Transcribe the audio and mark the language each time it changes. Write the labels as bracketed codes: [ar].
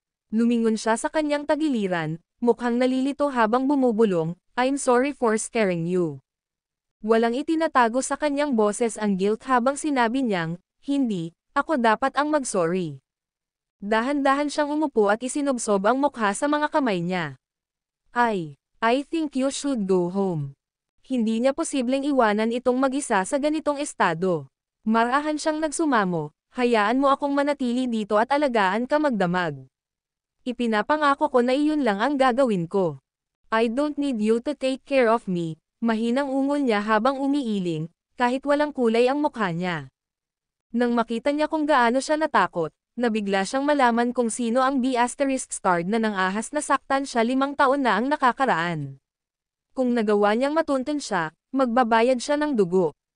[tl] Lumingon siya sa kanyang tagiliran, mukhang nalilito habang bumubulong, [en] "I'm sorry for scaring you." [tl] Walang itinatago sa kanyang boses ang guilt habang sinabi niyang, "Hindi, ako dapat ang mag-sorry." Dahan-dahan siyang umupo at isinubsob ang mukha sa mga kamay niya. [en] I think you should go home." [tl] Hindi niya posibleng iwanan itong mag-isa sa ganitong estado. Marahan siyang nagsumamo, "Hayaan mo akong manatili dito at alagaan ka magdamag. Ipinapangako ko na iyon lang ang gagawin ko. [en] I don't need you to take care of me." [tl] Mahinang ungol niya habang umiiling, kahit walang kulay ang mukha niya. Nang makita niya kung gaano siya natakot, nabigla siyang malaman kung sino ang B****starred na nang-ahas na saktan siya 5 taon na ang nakakaraan. Kung nagawa niyang matuntun siya, magbabayad siya ng dugo.